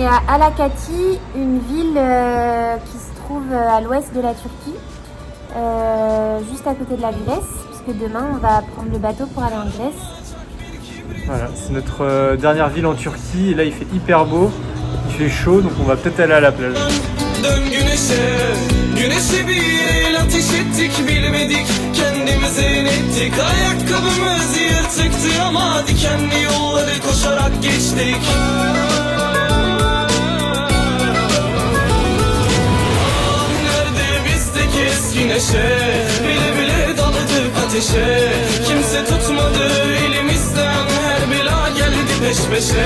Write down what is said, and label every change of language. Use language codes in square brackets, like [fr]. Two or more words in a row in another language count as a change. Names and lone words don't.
[fr] Alakati, une ville qui se trouve à l'ouest de la Turquie, juste à côté de la Grèce, puisque demain on va prendre le bateau pour aller en Grèce. Voilà, c'est notre dernière ville en Turquie et là il fait hyper beau, il fait chaud donc on va peut-être aller à la plage. [tr] Dön güneşe bir el ateş ettik bilmedik kendimize inettik ayakkabımız yırtıktı ama dikenli yolları koşarak geçtik. Nerede bizdeki eski neşe bile bile daladık ateşe kimse tutmadı elimizden her bela geldi peş peşe.